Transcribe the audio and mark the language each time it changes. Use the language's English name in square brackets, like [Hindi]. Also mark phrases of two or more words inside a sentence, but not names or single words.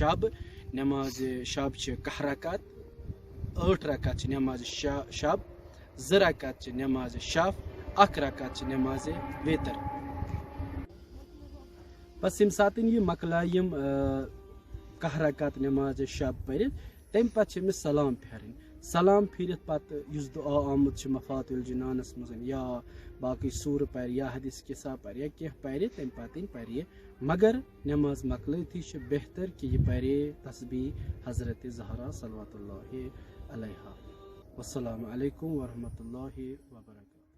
[Kashmiri] شب چھِ 10 رکعت 8 رکعت چھِ نماز شب 2 رکعت چھِ نماز شف 1 رکعت چھِ نماز ویتر بس ییٚمہِ ساتہٕ یہِ مۄکلایہِ یِم 10 رکعت نماز شب پٔرِتھ تمہِ پتہٕ چھِ أمِس سلام پھیرٕنۍ سلام پھیرِتھ پتہٕ یُس دعا آمُت چھُ مفات الجنانس منٛز یا باقٕے سوٗرٕ پرِ یا حدیث کِسا پرِ یا کینٛہہ پرِ تمہِ پتہٕ پرِ یہِ مگر نماز مۄکلٲتھٕے چھُ بہتر کہِ یہِ پرِ تسبیح حضرت زہرا [Arabic] صلوات اللہ علیہا والسلام علیکم ورحمۃ اللہ وبرکاتہ